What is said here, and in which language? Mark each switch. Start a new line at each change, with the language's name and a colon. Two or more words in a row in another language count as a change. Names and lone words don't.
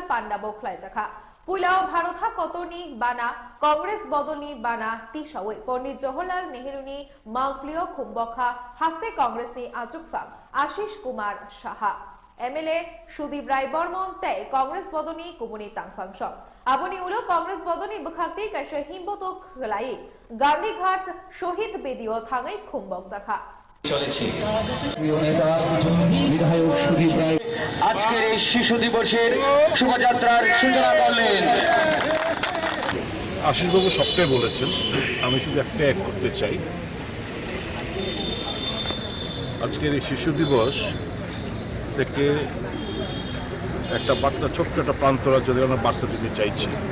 Kok Borok: पांडा बोखलायजाखा पुलाव भारतहा कतरनी बाना कांग्रेस बदलनी बाना तिसावे पंडित जवाहरलाल नेहरूनी मांगफ्लियो खुम्बखा हास्ते कांग्रेस नि आजुकफा आशीष कुमार साहा एमएलए सुदीप राय बर्मन ते कांग्रेस बदलनी कुमुनी तांगफांस आबनी उलो कांग्रेस बदलनी बखाक्ति कैसे हिम्बतो खलाई गांधीघाट शहीद बेदियो थांगाई खुम्बक जाखा
Bangla: চলেছে প্রিয় নেতা বিধায়ক সুদীপ রায় আজকের এই শিশু দিবসের শোভাযাত্রার সূচনা করলেন। আশিসবাবু সবটাই বলেছেন, আমি শুধু একটা এক করতে চাই। আজকের এই শিশু দিবস থেকে একটা বার্তা, ছোট্ট একটা প্রান্তরা যদি আমরা বার্তা দিতে চাইছি।